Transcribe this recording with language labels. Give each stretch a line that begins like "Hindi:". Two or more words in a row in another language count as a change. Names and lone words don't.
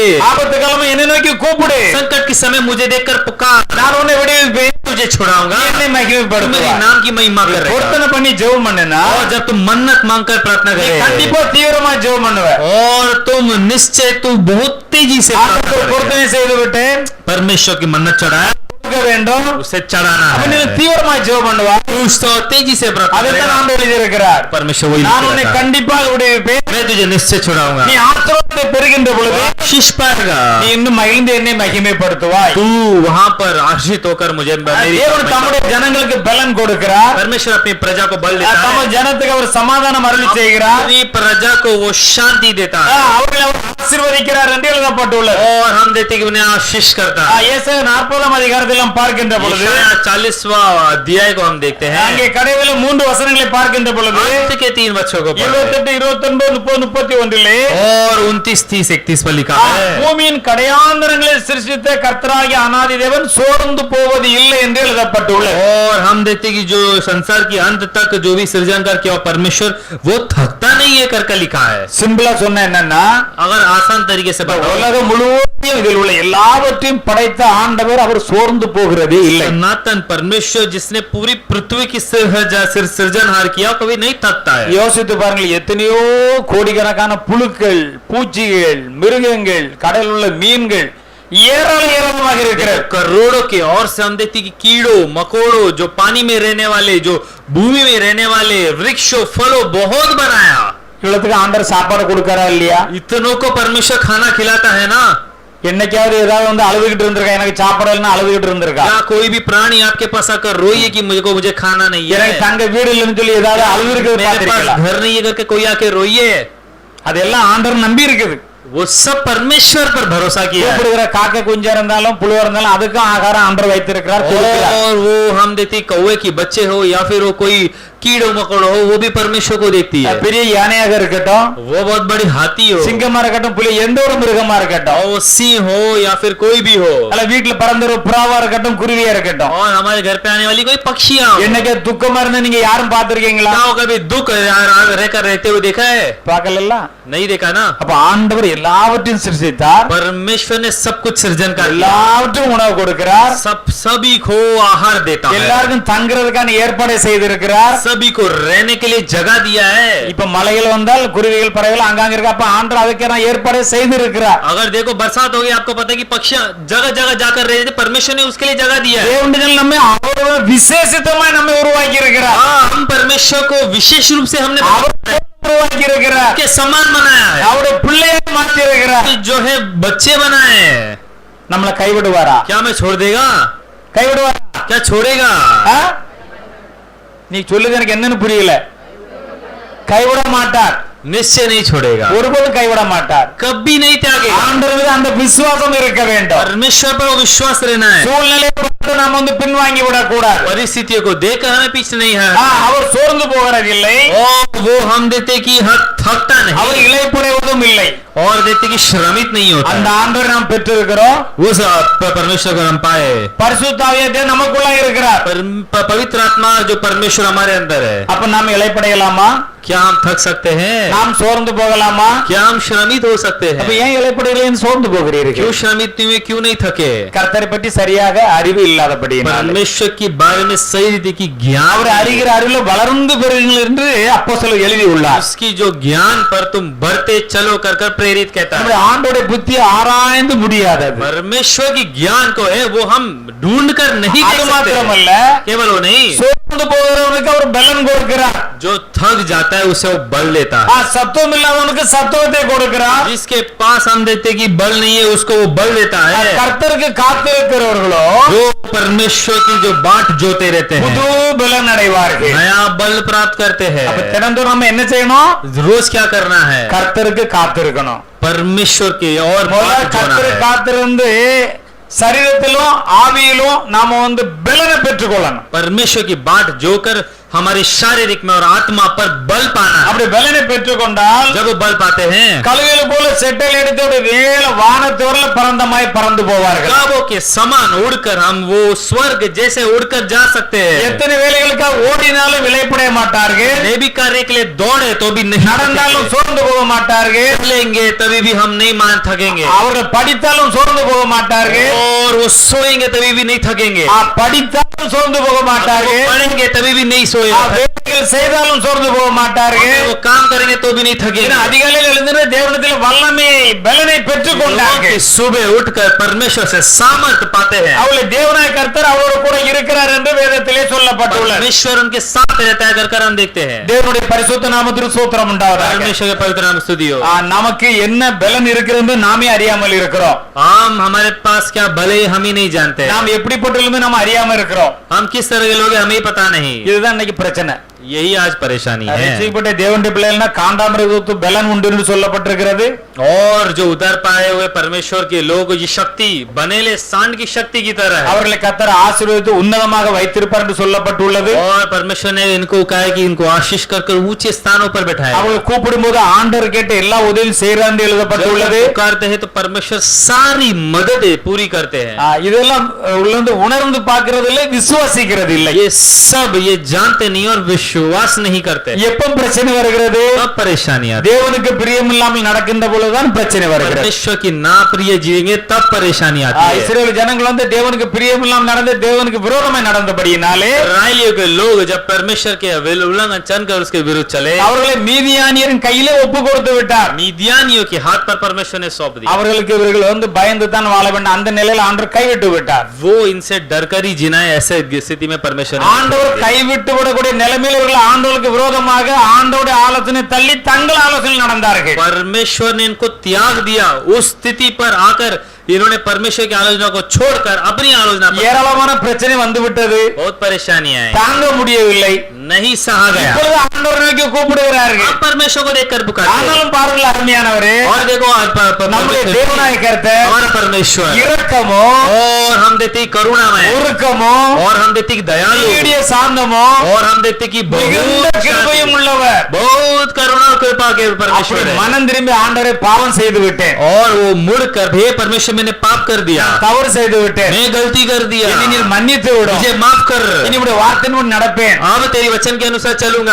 Tamil: ஆபத்து காலமா என்னை நோக்கி கூப்பிடு,
Hindi: संकट के समय मुझे देखकर पुकार,
Tamil: நான் உன்னை விடுவிப்பேன்,
Hindi: तुझे छुड़ाऊंगा,
Tamil: என்னை
Hindi: तू मेरे
Tamil: மகிமைப்படுத்துவாய்.
Hindi: नाम की महिमा करेगा।
Tamil: பொருத்தனை பண்ணி ஜெபம் பண்ணுனா
Hindi: और जब तुम मन्नत मांगकर प्रार्थना
Tamil: நீ
Hindi: करेगा
Tamil: கண்டிப்பா தீவிரமா ஜெபம் பண்ணுவ.
Hindi: और तुम निश्चय तू बहुत तेजी से प्रार्थना
Tamil: ஆண்டவர்
Hindi: करेगा।
Tamil: பொருத்தனை செய்து விட்டு
Hindi: परमेश्वर की मन्नत चढ़ाया,
Tamil: கொடுக்க வேண்டும்,
Hindi: उसे चढ़ाना
Tamil: அப்ப நீ
Hindi: है,
Tamil: தீவிரமா ஜெபம் பண்ணுவா.
Hindi: तो तेजी से प्रार्थना
Tamil: அதைத்தான்
Hindi: करेगा।
Tamil: ஆண்டவர் எழுதியிருக்கிறார்.
Hindi: परमेश्वर वही
Tamil: நான்
Hindi: लिख
Tamil: உன்னை
Hindi: रहा था,
Tamil: கண்டிப்பாக விடுவிப்பேன்,
Hindi: मैं तुझे निश्चय छुड़ाऊंगा,
Tamil: நீ ஆத்திரத்தை பெறுகின்ற பொழுது
Hindi: आशीष पाएगा,
Tamil: நீ இன்னும் மகிழ்ந்து என்னை மகிமைப்படுத்துவாய்.
Hindi: तू वहां पर आशीष होकर मुझे मेरी
Tamil: தேவன் தம்முடைய ஜனங்களுக்கு பலன் கொடுக்கிறார்.
Hindi: परमेश्वर अपनी प्रजा को बल देता
Tamil: தம்ம
Hindi: है,
Tamil: ஜனத்துக்கு அவர் சமாதானம் அருளி செய்கிறார்.
Hindi: अपनी प्रजा को वो शांति देता है,
Tamil: அவர்களை அவர் ஆசீர்வதிக்கிறார் என்று எழுதப்பட்டுள்ளது.
Hindi: और हम देते कि उन्हें आशीष करता है।
Tamil: ஏசாயா 40ஆம் அதிகாரத்தில் நாம் பார்க்கின்ற பொழுது
Hindi: 40वां अध्याय को हम देखते हैं,
Tamil: அங்கே கடைசியில் 3 வசனங்களை பார்க்கின்ற பொழுது
Hindi: अंत के 3 वचनों को पढ़ते हैं।
Tamil: 28, 29, 30, 31
Hindi: और 29, 30, 31 पर लिखा है,
Tamil: பூமியின் கடையாந்தரங்களை சிருஷ்டித்த கர்த்தராகிய அநாதி தேவன் சோர்ந்து போவது இல்லை என்று எழுதப்பட்டுள்ளது.
Hindi: और हम देखते हैं कि जो संसार की अंत तक जो भी सृजन कर किया परमेश्वर वो थकता नहीं है करके लिखा है।
Tamil: சிம்பிளா சொன்ன என்னன்னா,
Hindi: अगर आसान तरीके से बताओ,
Tamil: உலகம் முழுவதும் இதில் உள்ள எல்லாவற்றையும் படைத்த ஆண்டவர் அவர் சோர்ந்து போகிறதே இல்லை.
Hindi: सनातन परमेश्वर जिसने पूरी पृथ्वी की सृजनहार किया कभी नहीं थकता है।
Tamil: யோசித்து பாருங்கள், எத்தனையோ கோடிக்கணக்கான புழுக்கள், பூச்சிகள், மிருகங்கள், கடலில் உள்ள மீன்கள் ஏராளமாக இருக்கிறது.
Hindi: करोड़ों के और से हम देखते हैं कि कीड़ों मकोड़ों जो पानी में रहने वाले, जो भूमि में रहने वाले, वृक्षों फलों बहुत बनाया।
Tamil: இவ்வளவுக்கு ஆண்டவர் சாப்பாடு கொடுக்கறா இல்லையா?
Hindi: इतनों को परमेश्वर खाना खिलाता है ना।
Tamil: என்னைக்காவது ஏதாவது வந்து அழுதுகிட்டு இருந்திருக்கா? எனக்கு சாப்பாடு இல்லைன்னா அழுதுகிட்டு இருந்திருக்கா?
Hindi: क्या कोई भी प्राणी आपके पास आकर रोइए कि मुझे खाना नहीं है,
Tamil: எனக்கு தங்க வீடு இல்லைன்னு சொல்லி ஏதாவது அழுதுகிட்டு
Hindi: मेरे पास
Tamil: பார்த்திருக்கீங்களா?
Hindi: घर नहीं है करके कोई आके रोइए।
Tamil: அதெல்லாம் ஆண்டவர் நம்பி இருக்குது.
Hindi: वो सब परमेश्वर पर भरोसा किया है।
Tamil: கூப்பிடுகிற காக்கை குஞ்சா இருந்தாலும் புழுவா இருந்தாலும் அதுக்கும் ஆகாரம் ஆண்டவர் வைத்திருக்கிறார், கொடுக்கிறார்.
Hindi: और वो हम देखते कौवे की बच्चे हो या फिर वो कोई कीड़ो मकोड़ो हो, वो भी परमेश्वर को देखती है।
Tamil: பெரிய யானையாக இருக்கட்டும்,
Hindi: वो बहुत बड़ी हाथी हो,
Tamil: சிங்கமா இருக்கட்டும், புலி, எந்த ஒரு மிருகமா இருக்கட்டும்,
Hindi: और सिंह हो या फिर कोई भी हो,
Tamil: அல்ல வீட்டுல பறந்த ஒரு புறாவா இருக்கட்டும், குருவியா இருக்கட்டும்,
Hindi: और हमारे घर पे आने वाली कोई पक्षियां हो।
Tamil: என்னைக்கு துக்கமா இருந்தா நீங்க யாரும் பார்த்திருக்கீங்களா?
Hindi: क्या हो कभी दुख रहकर रहते हुए देखा है?
Tamil: பார்க்கல.
Hindi: नहीं देखा ना।
Tamil: அப்ப ஆண்டவர் எல்லாவற்றையும் சிருஷ்டித்தார்,
Hindi: परमेश्वर ने सब कुछ सृजन कर दिया,
Tamil: எல்லாவற்றையும் உணவு கொடுக்கிறார்,
Hindi: सभी को आहार देता है,
Tamil: எல்லாருக்கும் தங்குறதுக்கான ஏற்பாடை செய்திருக்கிறார்.
Hindi: सभी को रहने के लिए जगह दिया है।
Tamil: இப்ப மலைகள் வந்தால் குருவிகள் பறவைகள் அங்கங்க இருக்கு. அப்ப ஆண்டவர் அதுக்கான ஏற்பாடை செய்திருக்கிறார்.
Hindi: अगर देखो बरसात हो गई, आपको पता है कि पक्षियां जगह जगह जाकर रहे थे, परमेश्वर ने उसके लिए जगह दिया है।
Tamil: தேவன் நம்ம அவரோட விசேஷித்தமாய் நம்ம உருவாக்கி இருக்கிறார்.
Hindi: हाँ, हम परमेश्वर को विशेष रूप से हमने
Tamil: அவர் உருவாக்கி இருக்கிறார்,
Hindi: के समान बनाया है,
Tamil: அவருடைய பிள்ளையை மாற்றி இருக்கிறார்.
Hindi: जो है बच्चे बनाए हैं।
Tamil: நம்மள கைவிடுவாரா?
Hindi: क्या मैं छोड़ देगा?
Tamil: கைவிடுவாரா?
Hindi: क्या छोड़ेगा?
Tamil: ஆ? நீ சொல்லுது எனக்கு என்னன்னு புரியல. கைவிட மாட்டார்,
Hindi: निश्चय नहीं छोड़ेगा,
Tamil: ஒருபோதும் கைவிட மாட்டார்.
Hindi: कभी नहीं त्यागेगा।
Tamil: ஆண்டவருக்கு அந்த விசுவாசம் இருக்க வேண்டும்.
Hindi: परमेश्वर पर विश्वास रहना है,
Tamil: சூழ்நிலையை பார்த்து நாம் வந்து பின்வாங்கி விடக்கூடாது.
Hindi: परिस्थितियों को देखकर हमें पीछे नहीं है।
Tamil: அவர் சோர்ந்து போகிறதில்லை,
Hindi: और वो हम देते कि थकता
Tamil: அவர்
Hindi: नहीं,
Tamil: இளைப்புடைவதும் இல்லை.
Hindi: और देते कि श्रमित नहीं होता।
Tamil: அந்த ஆண்டவரை நாம் பெற்றிருக்கிறோம்.
Hindi: उस परमेश्वर को हम पाए,
Tamil: பரிசுத்த ஆவியானவர் நமக்குள்ள இருக்கிறார்.
Hindi: पवित्र आत्मा जो परमेश्वर हमारे अंदर है।
Tamil: அப்ப நாம் இளைப்படையலாமா?
Hindi: क्या हम थक सकते हैं?
Tamil: நாம் சோர்ந்து போகலாமா?
Hindi: क्या हम श्रमित हो सकते
Tamil: அப்ப
Hindi: हैं?
Tamil: ஏன் இளைப்படையிலேன்னு சோர்ந்து போகிறீர்கள்?
Hindi: क्यों श्रमित हुए, क्यों नहीं थके?
Tamil: கர்த்தரை பற்றி சரியாக அறிவு இல்லாதபடி
Hindi: परमेश्वर के बारे में सही रीति की ज्ञान,
Tamil: அவர் அறிகிற அறிவுல வளர்ந்து பெறுங்கள் என்று அப்போஸ்தலர் எழுதி உள்ளார்.
Hindi: उसकी जो ज्ञान पर तुम बढ़ते चलो कर कर प्रेरित कहता है।
Tamil: நம்முடைய ஆண்டோட புத்தியை ஆராய்ந்து முடியாதது.
Hindi: परमेश्वर की ज्ञान को है वो हम ढूंढ कर नहीं
Tamil: அது
Hindi: देख सकते।
Tamil: மாத்திரமல்ல,
Hindi: केवल वो नहीं,
Tamil: சோர்ந்து போகிறவனுக்கு அவர் பலன் கொடுக்கிறார்.
Hindi: जो थक जाता है उसे वो बल देता है।
Tamil: சத்துவம் இல்லாதவனுக்கு சத்துவத்தை கொடுக்கிறார்.
Hindi: जिसके पास हम देते कि बल नहीं है उसको वो बल देता है।
Tamil: கர்த்தருக்கு காத்திருக்கிறவர்களோ
Hindi: जो परमेश्वर की जो बाट जोते रहते
Tamil: புது
Hindi: हैं
Tamil: பலன் அடைவார்கள்.
Hindi: नया बल प्राप्त करते
Tamil: அப்ப
Hindi: हैं।
Tamil: தினந்தோறும் நம்ம என்ன செய்யணும்?
Hindi: रोज क्या करना है?
Tamil: கர்த்தருக்கு காத்திருக்கணும்.
Hindi: परमेश्वर की और
Tamil: முதல்ல
Hindi: बाट जोना
Tamil: கர்த்தருக்கு
Hindi: है।
Tamil: காத்திருந்து சரீரத்திலும் ஆவியிலும் நாம வந்து பலனை பெற்றுக்கொள்ளணும்.
Hindi: परमेश्वर की बाट जोकर हमारे शारीरिक में और आत्मा पर बल पाना।
Tamil: அப்படி பலனை பெற்றுக்கொண்டால்
Hindi: जब वो बल पाते हैं,
Tamil: கழுகுகளை போல செட்டல் எடுத்து ஒரு வேள வானத்தோர்ல பறந்தமாய் பறந்து போவார்கள்.
Hindi: काबों के समान उड़कर हम वो स्वर्ग जैसे उड़कर जा सकते हैं।
Tamil: எத்தனை வேலைகளுக்காக ஓடினாலும் விலைப்படைய மாட்டார்கள்.
Hindi: देवी कार्य के लिए दौड़े तो भी नहीं
Tamil: நடந்தாலும் சோர்ந்து போக மாட்டார்கள்.
Hindi: चलेंगे तभी भी हम नहीं मान थकेंगे,
Tamil: அவர்கள் படித்தாலும் சோர்ந்து போக மாட்டார்கள்.
Hindi: और वो सोएंगे तभी भी नहीं थकेंगे,
Tamil: படித்தாலும் சோர்ந்து போக மாட்டார்கள்.
Hindi: पढ़ेंगे तभी भी नहीं सोएंगे,
Tamil: வேலைகள் செய்தாலும் சோர்ந்து போக மாட்டார்கள்.
Hindi: वो काम करेंगे तो भी नहीं थकेंगे।
Tamil: அதிகாலையில் எழுந்து தேவனிடத்தில் வல்லமை பலனை பெற்றுக் கொண்டார்கள்.
Hindi: सुबह उठकर परमेश्वर से सामर्थ पाते हैं।
Tamil: அவளை தேவனாய் கர்த்தர் அவரோடு கூட இருக்கிறார் என்று வேதத்திலே சொல்லப்பட்டுள்ளது.
Hindi: परमेश्वर उनके साथ रहता है कर हम देखते हैं।
Tamil: தேவனுடைய பரிசுத்த நாமத்திற்கு ஸ்தோத்திரம் உண்டாவதாக.
Hindi: परमेश्वर के पवित्र नाम स्तुति हो।
Tamil: நமக்கு என்ன பலன் இருக்கிறது என்று நாமே அறியாமல் இருக்கிறோம்.
Hindi: हम हमारे पास क्या भले हम ही नहीं जानते,
Tamil: நாம் எப்படிப்பட்டவர்கள் நாம் அறியாம இருக்கிறோம்.
Hindi: हम किस तरह के लोग हैं हमें पता नहीं।
Tamil: இதுதான் இன்னைக்கு பிரச்சனை.
Hindi: यही आज परेशानी है।
Tamil: ரட்சிக்கப்பட்ட தேவனுடைய பிள்ளைகள்னா காண்டாமிருகத்து பலன் உண்டு என்று சொல்லப்பட்டிருக்கிறது.
Hindi: और जो उधर पाए हुए परमेश्वर के लोग ये शक्ति बनेले सांड की शक्ति की तरह है,
Tamil: அவர்களை கர்த்தர் ஆசீர்வதித்து உன்னதமாக வைத்திருப்பார் என்று சொல்லப்பட்டுள்ளது.
Hindi: और परमेश्वर ने इनको कहा है कि इनको आशीष कर ऊंचे स्थानों पर बैठाए।
Tamil: அவர்கள் கூப்பிடும்போது ஆண்டவர் கேட்டு எல்லா உதவியும் செய்கிறார் என்று எழுதப்பட்டுள்ளது.
Hindi: पुकारते हैं तो परमेश्वर सारी मदद पूरी करते हैं।
Tamil: இதெல்லாம் உள்ளந்து உணர்ந்து பார்க்கிறதில்லை, விசுவாசிக்கிறது இல்லை.
Hindi: ये सब ये जानते नहीं और विश्वास नहीं करते।
Tamil: எப்ப பிரச்சனை வருகிறது?
Hindi: तब परेशानी आती है।
Tamil: தேவனுக்கு பிரியமில்லாமல் நடக்கின்ற பொழுதுதான் பிரச்சனை வருகிறது.
Hindi: परमेश्वर की नाप्रिय जिएंगे तब परेशानी आती है।
Tamil: இஸ்ரவேல் ஜனங்கள் வந்து தேவனுக்கு பிரியமில்லாமல் நடந்து தேவனுக்கு விரோதமாய் நடந்தபடியினாலே
Hindi: इस्राएलियों के लोग जब परमेश्वर के उल्लंघन कर उसके विरुद्ध चले,
Tamil: அவர்களை மீதியானியரின் கையிலே ஒப்பு கொடுத்து விட்டார்.
Hindi: मिद्यानियों के हाथ पर परमेश्वर ने सौंप दिया।
Tamil: அவர்களுக்கு இவர்கள் வந்து பயந்து தான் வாழ வேண்டும், அந்த நிலையில் ஆண்டவர் கைவிட்டு விட்டார்.
Hindi: वो इनसे डरकर ही जीना है, ऐसे स्थिति में परमेश्वर
Tamil: ஆண்டவர் கைவிட்டு விடக்கூடிய நிலைமையில் இவர்கள் ஆண்டவருக்கு விரோதமாக ஆண்டவருடைய ஆலோசனை தள்ளி தங்கள் ஆலோசனை நடந்தார்கள்.
Hindi: परमेश्वर ने इनको त्याग दिया। उस स्थिति पर आकर इन्होंने परमेश्वर की आलोचना को छोड़कर अपनी आलोचना पर
Tamil: ஏராளமான பிரச்சனை வந்து விட்டது.
Hindi: बहुत परेशानियां हैं,
Tamil: தாங்க முடியவில்லை.
Hindi: नहीं सहा गया।
Tamil: இப்பொழுது ஆண்டவரை நோக்கி கூப்பிடுகிறார்கள்.
Hindi: अब परमेश्वर को देखकर पुकारते हैं।
Tamil: ஆனாலும் பாருங்கள் அருமையானவரே,
Hindi: और देखो
Tamil: நம்முடைய தேவனாய கர்த்தர்
Hindi: हमारा परमेश्वर
Tamil: இரக்கமோ,
Hindi: और हम देती करुणामय,
Tamil: உருக்கமோ,
Hindi: और हम देती दयालु,
Tamil: நீடிய சாந்தமோ,
Hindi: और हम देती की
Tamil: மிகுந்த கிருபையும் உள்ளவர்.
Hindi: बहुत करुणा और कृपा के परमेश्वर
Tamil: அப்படி
Hindi: है।
Tamil: மனம் திரும்பி ஆண்டவரை பாவம் செய்து விட்டேன்,
Hindi: और वो मुड़कर हे परमेश्वर मैंने पाप कर दिया,
Tamil: தவறு செய்து விட்டேன்,
Hindi: मैं गलती कर दिया,
Tamil: என்னை நீர் மன்னித்து விடும்,
Hindi: मुझे माफ कर,
Tamil: இனி உம்முடைய வார்த்தையின்படி நடப்பேன்.
Hindi: अब तेरी वचन के अनुसार चलूंगा।